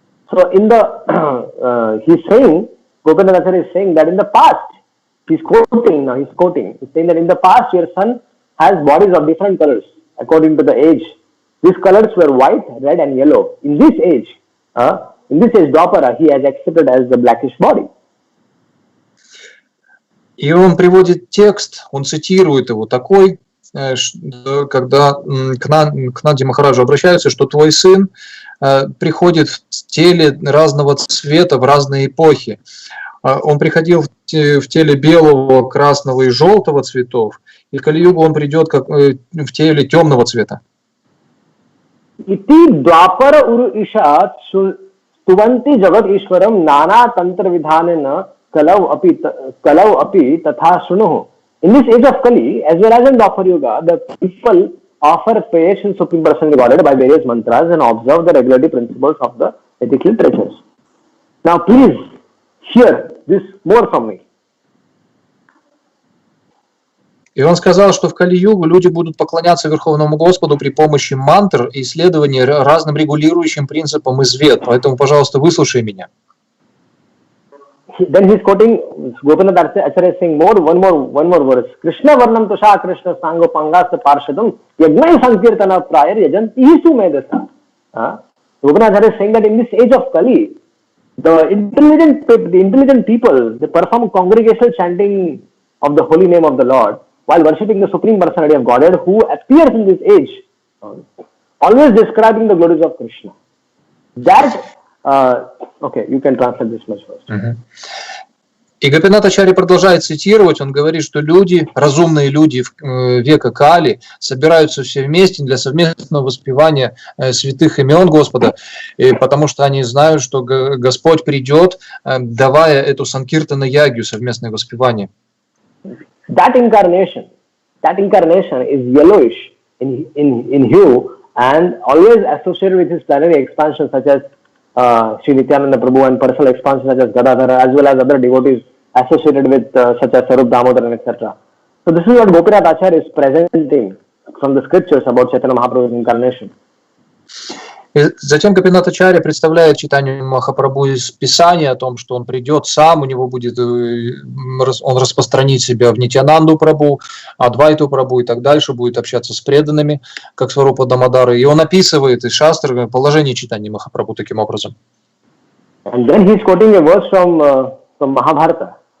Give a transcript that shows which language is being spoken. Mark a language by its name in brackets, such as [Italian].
[English] So in the he's saying, Gopinath is saying that in the past, he's quoting, he's saying that in the past your son has bodies of different colors according to the age. These colors were white, red and yellow. In this age, Dwapara, he has accepted as the blackish body. [Russian] И он приводит текст, он цитирует его такой, когда к Нанде Махараджу обращаются, что твой сын приходит в теле разного цвета в разные эпохи. Он приходил в теле белого, красного и желтого цветов, и Кали-югу он придет как в теле темного цвета. [Sanskrit] Ити Dwapara uru ishat Tuvanti jagat ishwaram nana tantra vidhanena kalau api tatha shunuhu. [English] In this age of Kali, as well as in Dwapara Yuga, the people offer prayers in Supreme Personality Godhead by various mantras and observe the regulatory principles of the ethical literatures. Now please hear this more from me. [Russian] И он сказал, что в Кали-югу люди будут поклоняться Верховному Господу при помощи мантр и исследования разным регулирующим принципам из Вед. Поэтому, пожалуйста, выслушай меня. [English] Then he's quoting Gopinath Acharya is saying one more verse. [Sanskrit] Krishna varnam tusha Krishna sango pangasa parshadam yagnai sankirtana prayar yajanti isu medasa. [English] Gopinath Acharya is saying that in this age of Kali, the intelligent people, they perform congregational chanting of the holy name of the Lord while worshipping the Supreme Personality of Godhead who appears in this age, always describing the glories of Krishna. That, okay, you can translate this much first. [Russian] И Гопинат-ачарья продолжает цитировать, он говорит, что люди, разумные люди века Кали собираются все вместе для совместного воспевания святых имен Господа, потому что они знают, что Господь придет, давая эту санкиртана-ягью, совместное воспевание. [English] That incarnation is yellowish in hue and always associated with his planetary expansion such as Sri Nityananda Prabhu and personal expansion such as Gadadhara as well as other devotees associated with such as Sarup Damodar etc. So this is what Gopinath Acharya is presenting from the scriptures about Chaitanya Mahaprabhu's incarnation. [Russian] И затем Гопинат-ачарья представляет читанию Махапрабху из Писания о том, что он придет сам, у него будет, он распространит себя в Нитьянанду Прабху, Адвайту Прабху и так дальше, будет общаться с преданными, как Сварупа Дамодара. И он описывает из шастры положение читания Махапрабху таким образом. [English] And then he is quoting a verse from Mahabharata.